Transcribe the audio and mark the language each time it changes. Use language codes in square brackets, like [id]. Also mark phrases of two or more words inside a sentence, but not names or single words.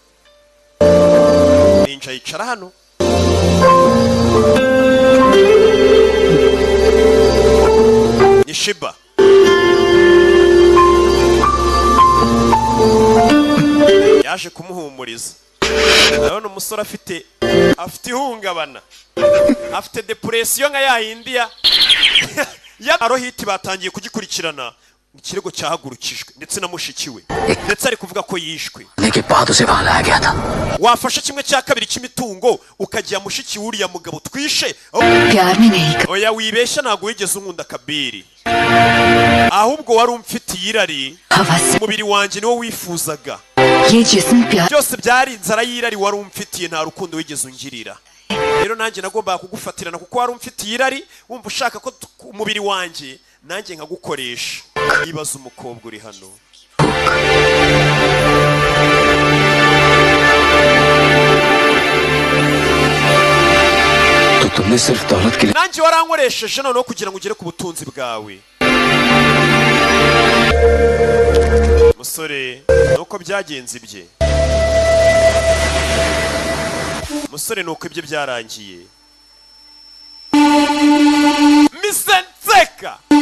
[rw] ninja yicara hano ni shiba yaje kumuhumuriza urabona umusore afite ihungabana afite depression nka yahindi ya arohiti batangiye kugikurikirana ikirego cyahagurukijwe ndetse na mushikiwe ndetse ari kuvuga ko yishwe [hi] लेकिन बाद उसे वहां लाया गया था [rw] wafashe kimwe cya kabiri cy'imitungo ukajya mushiki wuriya mugabo twishe [hi] प्यार में नहीं [rw] oya wibeshya ntabwo wigeze unkunda kabiri ahubwo wari umfitiye irari [hi] हवा से [rw] umubiri wanjye niwo wifuzaga [hi] ये जिस्म प्यार [rw] byose byari inzara y'irari wari umfitiye nta rukundo wigeze ungirira rero nanjye nagombaga kugufatirana kuko wari umfitiye irari wumva ushaka ko umubiri wanjye nanjye nkagukoresha nibaza umukobwa uri hano [hi] तो तुमने सिर्फ दौलत के लिए [rw] nanjye warankoresheje noneho kugira ngo ugere ku butunzi bwawe musore nuko byagenze ibye musore nuko ibye byarangiye misenseka